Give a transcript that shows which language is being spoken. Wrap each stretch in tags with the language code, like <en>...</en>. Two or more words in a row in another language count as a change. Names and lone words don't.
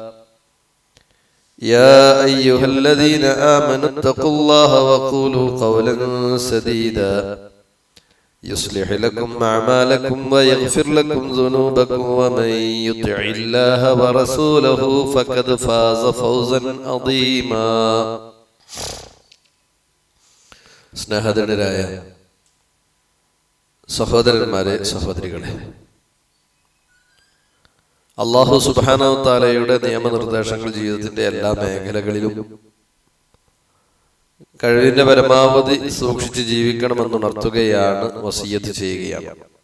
<ar>يا أيها الذين آمنوا اتقوا الله وقولوا قولا سديدا يصلح لكم أعمالكم ويغفر لكم ذنوبكم، ومن يطع الله ورسوله فقد فاز فوزا عظيما.</ar> <ml>സ്നേഹധനരായ സഹോദരന്മാരെ, സഹോദരികളെ,</ml> <ar>الله سبحانه وتعالى</ar> <ml>നിയമനിർദ്ദേശങ്ങൾ ജീവിതത്തിന്റെ എല്ലാ മേഖലകളിലും കഴിവിന്റെ പരമാവധി സൂക്ഷിച്ച് ജീവിക്കണമെന്നുണർത്തുകയാണ്, വസിയ്യത്ത് ചെയ്യുകയാണ്.</ml>